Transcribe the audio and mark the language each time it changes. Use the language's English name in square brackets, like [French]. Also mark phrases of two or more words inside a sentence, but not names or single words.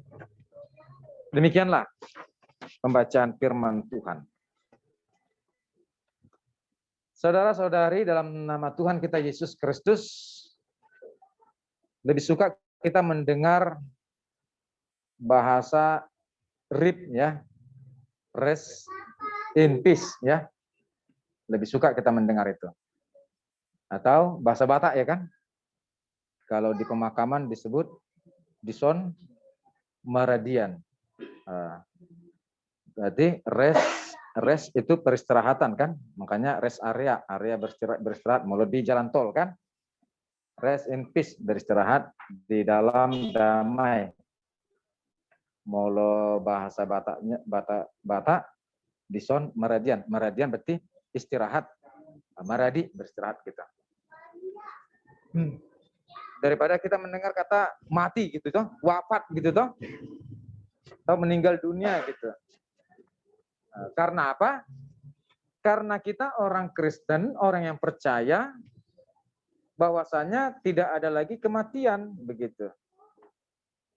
[Indonesian] Demikianlah pembacaan firman Tuhan. Saudara-saudari, dalam nama Tuhan kita Yesus Kristus, lebih suka kita mendengar bahasa RIP ya, [English] rest in peace ya. [Indonesian] Lebih suka kita mendengar itu. Atau bahasa Batak ya kan? Kalau di pemakaman disebut [Batak Toba] dison meradian. [Indonesian] Berarti rest itu peristirahatan kan? Makanya [English] rest area [Indonesian] beristirahat mulai di jalan tol kan? [English] Rest in peace, [Indonesian] beristirahat di dalam damai. [Batak Toba] Molo bahasa Batak dison meradian. [Indonesian] Meradian berarti istirahat. Maradi beristirahat kita. Daripada kita mendengar kata mati gitu toh, wafat gitu toh, atau meninggal dunia gitu. Karena apa? Karena kita orang Kristen, orang yang percaya bahwasanya tidak ada lagi kematian begitu.